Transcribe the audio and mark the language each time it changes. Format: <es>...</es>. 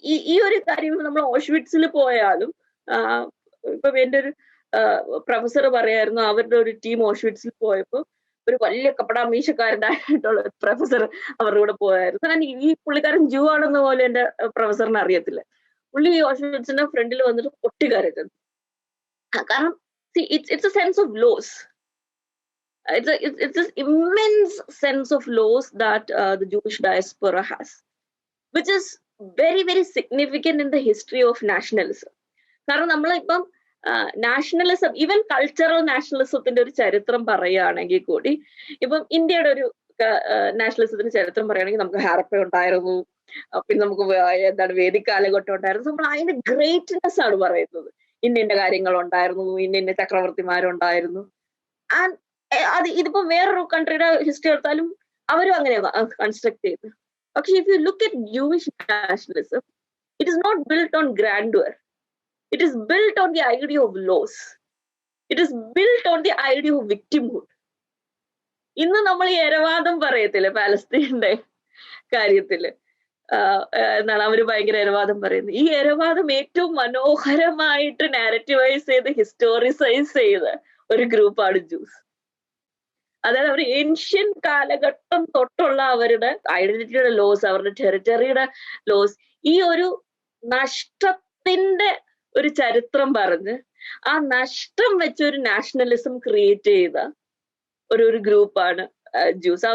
<ml>ഈ ഒരു കാര്യം നമ്മൾ ഓഷ്വിറ്റ്സിൽ പോയാലും, ഇപ്പൊ എന്റെ ഒരു പ്രൊഫസർ പറയായിരുന്നു, അവരുടെ ഒരു ടീം ഓഷ്വിറ്റ്സിൽ പോയപ്പോ ഒരു വലിയ കപടാമീശക്കാരനായിട്ടുള്ള പ്രൊഫസർ അവരുടെ കൂടെ പോയായിരുന്നു. കാരണം ഈ പുള്ളിക്കാരൻ ജൂ ആണെന്ന് പോലെ എന്റെ പ്രൊഫസറിന് അറിയത്തില്ല. പുള്ളി ഓഷ്വിറ്റ്സിന്റെ ഫ്രണ്ടിൽ വന്നിട്ട് പൊട്ടിക്കരഞ്ഞത്. കാരണം</ml> <en>it's a sense of loss. It's this immense sense of loss that the Jewish diaspora has, which is very very significant in the history of nationalism.</en> <ml>കാരണം നമ്മളിപ്പം നാഷണലിസം, ഈവൻ കൾച്ചറൽ നാഷണലിസത്തിന്റെ ഒരു ചരിത്രം പറയുകയാണെങ്കിൽ കൂടി, ഇപ്പം ഇന്ത്യയുടെ ഒരു നാഷണലിസത്തിന്റെ ചരിത്രം പറയുകയാണെങ്കിൽ നമുക്ക് ഹാരപ്പ ഉണ്ടായിരുന്നു, പിന്നെ നമുക്ക് എന്താണ് വേദിക് കാലഘട്ടം ഉണ്ടായിരുന്നു. നമ്മൾ അതിന്റെ ഗ്രേറ്റ്നെസ് ആണ് പറയുന്നത്. ഇന്ന കാര്യങ്ങൾ ഉണ്ടായിരുന്നു, ഇന്ന ചക്രവർത്തിമാരുണ്ടായിരുന്നു. ആൻഡ് ഇതിപ്പോ വേറൊരു കൺട്രിയുടെ ഹിസ്റ്ററി എടുത്താലും അവരും അങ്ങനെയാണ് കൺസ്ട്രക്ട് ചെയ്ത്. പക്ഷെ</ml> <en>If you look at Jewish nationalism, it is not built on grandeur. It is built on the idea of loss. It is built on the idea of victimhood.</en> <ml>ഇന്ന് നമ്മൾ ഈ എരവാദം പറയത്തില്ലേ പാലസ്തീന്റെ കാര്യത്തില്, എന്താണ് അവര് ഭയങ്കര എരവാദം പറയുന്നത്. ഈ എരവാദം ഏറ്റവും മനോഹരമായിട്ട് നാരറ്റീവൈസ് ചെയ്ത് ഹിസ്റ്റോറിസൈസ് ചെയ്ത ഒരു ഗ്രൂപ്പാണ് ജൂസ്. അതായത് അവർ ഏൻഷ്യൻ കാലഘട്ടം തൊട്ടുള്ള അവരുടെ ഐഡന്റിറ്റിയുടെ ലോസ്, അവരുടെ ടെറിറ്ററിയുടെ ലോസ്, ഈ ഒരു നഷ്ടത്തിന്റെ ഒരു ചരിത്രം പറഞ്ഞ് ആ നഷ്ടം വെച്ച് ഒരു നാഷണലിസം ക്രിയേറ്റ് ചെയ്ത ഒരു ഗ്രൂപ്പാണ് ജൂസ്.</ml>